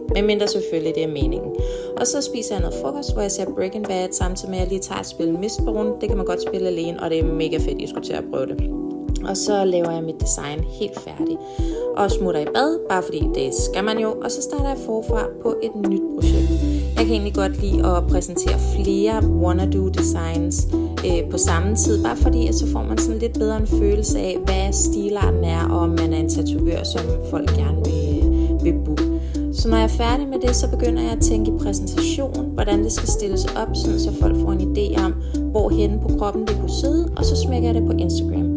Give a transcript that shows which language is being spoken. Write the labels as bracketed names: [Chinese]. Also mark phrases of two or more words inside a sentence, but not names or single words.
[Danish] Men mindre selvfølgelig, det er meningen. Og så spiser jeg noget frokost, hvor jeg ser Breaking Bad, samtidig med at jeg lige tager et spil Mistborn. Det kan man godt spille alene, og det er mega fedt, jeg skulle til at prøve det. Og så laver jeg mit design helt færdigt. Og smutter i bad, bare fordi det skal man jo. Og så starter jeg forfra på et nyt projekt. Jeg kan egentlig godt lide at præsentere flere [English] wanna-do designs [Danish] på samme tid. Bare fordi, at så får man sådan lidt bedre en følelse af, hvad stilarten er, og om man er en tatovør, som folk gerne vil booke. Så når jeg er færdig med det, så begynder jeg at tænke i præsentation, hvordan det skal stilles op, sådan så folk får en idé om, hvor henne på kroppen det kunne sidde, og så smækker jeg det på Instagram.